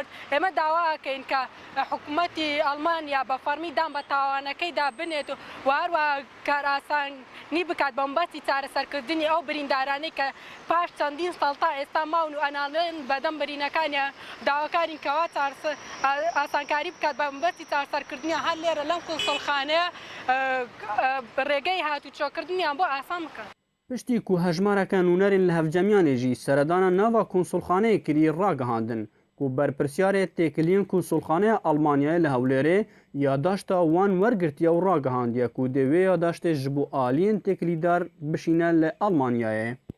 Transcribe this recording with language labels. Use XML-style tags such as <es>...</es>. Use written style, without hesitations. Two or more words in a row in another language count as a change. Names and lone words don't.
<ckb>ئێمە داواکەین کە حکوومەتی ئەڵمانیا بە فەرمی دام بە تاوانەکەیدا بنێت و هەروە کار ئاسانی بکات بە مەبەستی چارەسەرکردنی ئەو بریندارانەی کە پاش چەندین ساڵ تا ئێستا ماون و ئەناڵێن بەدەم برینەکانیە داواکارین کەوا ئاسانکاری بکات بە مەبەستی چارەسەرکردنی هەر لێرە لەم کونسڵخانەیە ڕێگەی هاتوچۆکردنیان بۆ ئاسان بکات.</ckb> <ku>پشتی ku hejmareke nûnerên li hevcemiyanê jî seredana nava konsolxaneyê kirî ragihandin ku berpirsyarê têkiliyên konsolxaneya Almanyayê li Hewlêrê yadaşta wan wergirtiye û ragihandiye ku dê wê yadaştê ji bo aliyên têkilîdar bişîne li Almanyayê.</ku>